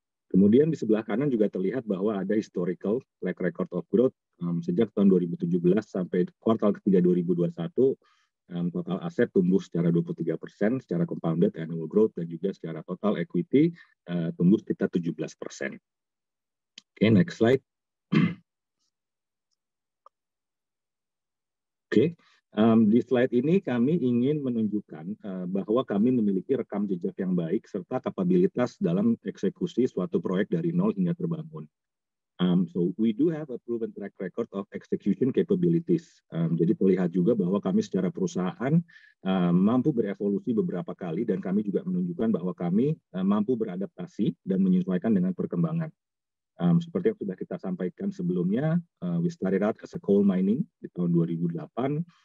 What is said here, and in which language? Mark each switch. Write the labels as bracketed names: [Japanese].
[Indonesian] Kemudian di sebelah kanan juga terlihat bahwa ada [English] historical track record of growth [Indonesian] sejak tahun 2017 sampai kuartal ketiga 2021, total aset tumbuh secara 23% secara compounded annual growth dan juga secara total equity tumbuh sekitar 17%. Oke, [English] next slide. [Indonesian] Oke. Di slide ini kami ingin menunjukkan bahwa kami memiliki rekam jejak yang baik serta kapabilitas dalam eksekusi suatu proyek dari nol hingga terbangun. [English] So we do have a proven track record of execution capabilities. [Indonesian] Jadi terlihat juga bahwa kami secara perusahaan mampu berevolusi beberapa kali dan kami juga menunjukkan bahwa kami mampu beradaptasi dan menyesuaikan dengan perkembangan. Seperti yang sudah kita sampaikan sebelumnya, [English] we started out as a coal mining [Indonesian] di tahun 2008.